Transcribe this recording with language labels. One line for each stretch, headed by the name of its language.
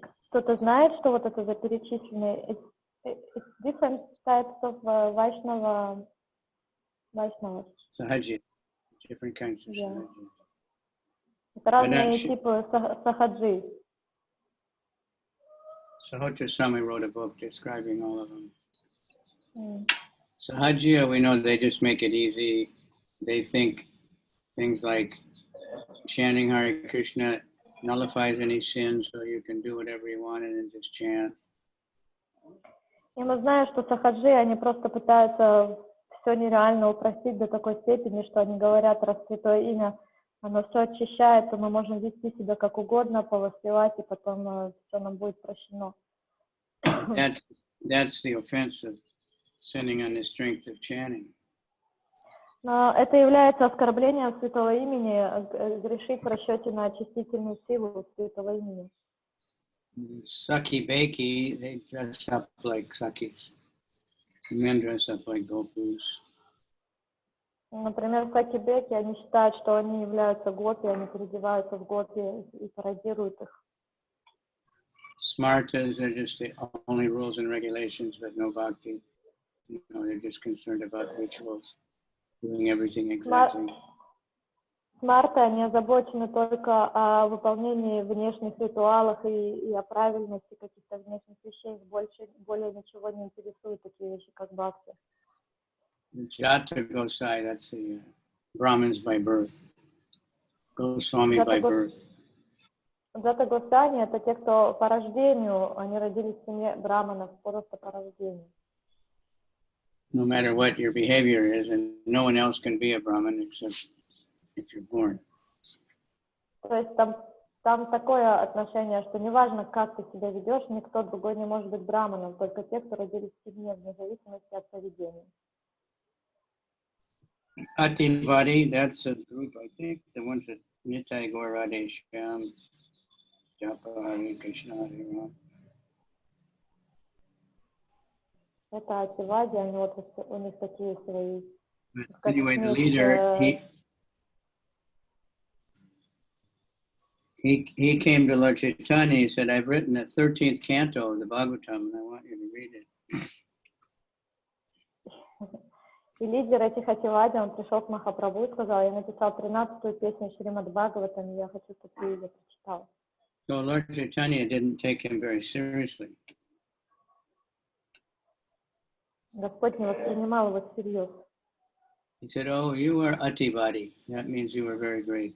Russian: Кто-то знает, что вот это за перечисленные?
English: It's different types of Vaishnava. Sahajya, different kinds of Yeah. Sahajya.
Russian: Это разные типы сахаджи.
English: Sahajya Swami wrote a book describing all of them. Sahajya, we know they just make it easy. They think things like chanting Hare Krishna nullifies any sins, so you can do whatever you want and just chant.
Russian: И мы знаем, что сахаджи, они просто пытаются все нереально упростить до такой степени, что они говорят, раз святое имя, оно все очищается, мы можем вести себя как угодно, повоспевать, и потом все нам будет прощено.
English: That's the offense of sinning on the strength of chanting.
Russian: Но это является оскорблением святого имени, грешить в расчете на очистительную силу святого имени.
English: Sakhi Beki, they dress up like Sakhis. Men dress up like Gopus.
Russian: Например, саки-беки, они считают, что они являются гопи, они переодеваются в гопи и пародируют их.
English: Smartas are just the only rules and regulations, but no bhakti. You know, they're just concerned about rituals, doing everything exactly.
Russian: Смарты, они озабочены только о выполнении внешних ритуалов и о правильности каких-то внешних вещей. Более ничего не интересует такие вещи, как бхакти.
English: Jata Gosai, that's the Brahmins by birth. Goswami by birth.
Russian: Джата Госвами — это те, кто по рождению, они родились в семье браманов, просто по рождению.
English: No matter what your behavior is, and no one else can be a Brahmin except if you're born.
Russian: То есть там такое отношение, что неважно, как ты себя ведешь, никто другой не может быть браманом, только те, кто родились в семье, вне зависимости от поведения.
English: Ativadi, that's a group, I think, the ones that Nitai Gaur Radhe Shyam, Japa Hare Krishna Hare Ram.
Russian: Это Ативади, они вот у них такие свои.
English: Anyway, the leader, he came to Lord Chaitanya. He said, "I've written the 13th canto of the Bhagavatam, and I want you to read it."
Russian: И лидер этих Ативади, он пришел к Махапрабху и сказал: я написал 13-ю песню Шримад Бхагаватам, и я хочу, чтобы ты ее прочитал.
English: So Lord Chaitanya didn't take him very seriously.
Russian: Господь не воспринимал его всерьез.
English: He said, "Oh, you are Ativadi. That means you are very great.